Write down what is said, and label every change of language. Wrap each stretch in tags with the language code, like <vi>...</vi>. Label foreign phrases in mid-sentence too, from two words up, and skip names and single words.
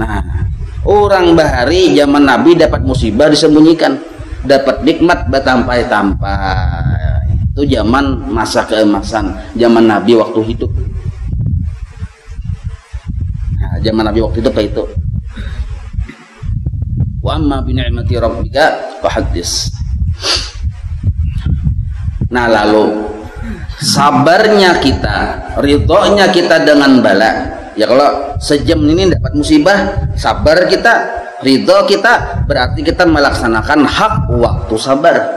<bjn>Nah Orang bahari zaman Nabi dapat musibah disembunyikan, dapat nikmat batampai-tampai.</bjn> <id>Itu zaman masa keemasan, zaman Nabi waktu hidup. Nah, zaman Nabi waktu hidup itu.</id> <ar>Wa amma bi ni'mati rabbika fahaddits.</ar> <id>Nah, lalu sabarnya kita, ridhonya kita dengan bala. Ya kalau sejam ini dapat musibah, sabar kita, ridho kita, berarti kita melaksanakan hak waktu sabar.</id>